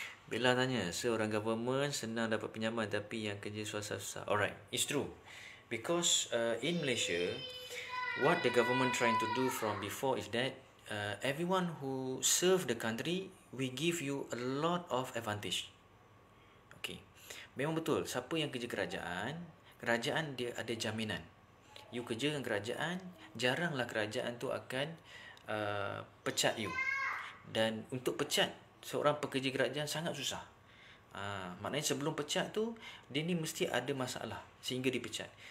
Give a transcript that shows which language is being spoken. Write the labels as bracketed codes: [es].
[ms] Bella tanya, seorang government senang dapat pinjaman tapi yang kerja swasta susah. [en] Alright, it's true. Because in Malaysia, what the government trying to do from before is that everyone who serve the country, we give you a lot of advantage. [ms] Okay, memang betul. Siapa yang kerja kerajaan dia ada jaminan. You kerja dengan kerajaan, jaranglah kerajaan tu akan pecat you. Dan untuk pecat seorang pekerja kerajaan sangat susah. Maknanya sebelum pecat tu, dia ni mesti ada masalah sehingga dipecat.